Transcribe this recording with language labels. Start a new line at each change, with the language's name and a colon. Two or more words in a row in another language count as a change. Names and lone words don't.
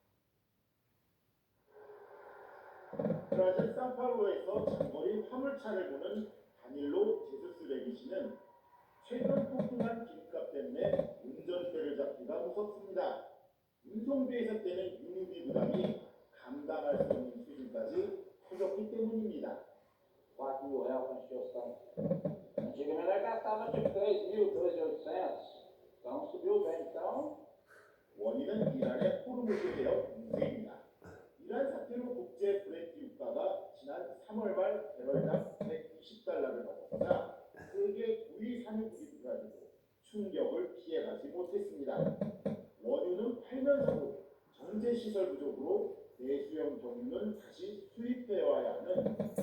Korean: 브라질 산파울루에서 장거리 화물차를 보는 다닐로 제수스 레기시는 최근 폭등한 기름값 때문에 운전대를 잡기가 무섭습니다. 운송비에서 떼는 유류비 부담이 감당할 수 없는 수준까지 커졌기 때문입니다.
Portuguese: Antigamente gastava de 3.000, 3.800. Então subiu bem. Então,
Korean: 원인은 이란의 호르무즈 해협 공세입니다. 이란 사태로 국제 브렌트 유가가 지난 3월 말 배럴당 120달러를 넘었으나 세계 9위 산유국인 브라질도 충격을 피해가지 못했습니다. 원유는 팔면서도 정제시설 부족으로 내수용 정유는 다시 수입해와야 하는